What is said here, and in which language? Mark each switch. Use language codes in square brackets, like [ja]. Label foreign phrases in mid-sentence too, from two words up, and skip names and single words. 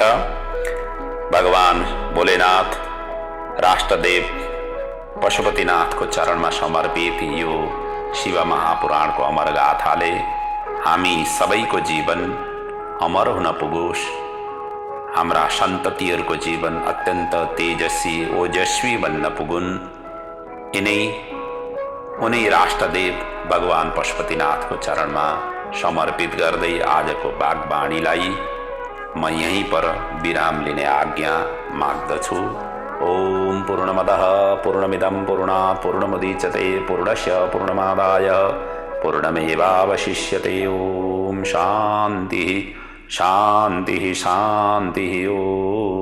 [ne] भगवान भोलेनाथ राष्ट्रदेव पशुपतिनाथको चरणमा समर्पित यो शिव महापुराणको अमर गाथाले हामी सबैको जीवन अमर हुन पुगोस्, हाम्रा सन्ततिहरूको जीवन अत्यन्त तेजस्वी ओजस्वी बन्न पुगुन्। उनै राष्ट्रदेव भगवान पशुपतिनाथको चरणमा समर्पित गर्दै आजको वाग्वाणीलाई म यहीं पर विराम लिने आज्ञा माग्दछु। [sa] ओम पूर्णमदः पूर्णमिदं पूर्णात् पूर्णमुदच्यते पूर्णस्य पूर्णमादाय पूर्णमेवावशिष्यते। ओम शान्तिः शान्तिः शान्तिः। ओम।